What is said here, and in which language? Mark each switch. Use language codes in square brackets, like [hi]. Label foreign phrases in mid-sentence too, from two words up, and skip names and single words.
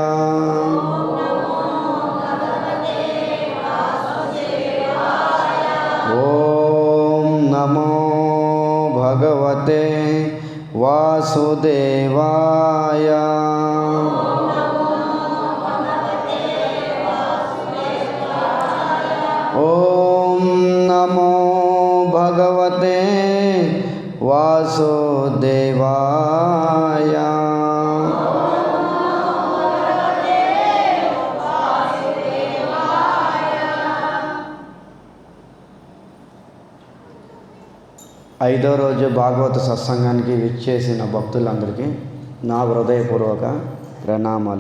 [sa] ॐ नमो भगवते वासुदेवाय। ॐ नमो भगवते वासुदेवाय। [te] ఐదో రోజు భాగవత సత్సంగానికి విచ్చేసిన భక్తులందరికీ నా హృదయపూర్వక ప్రణామాలు.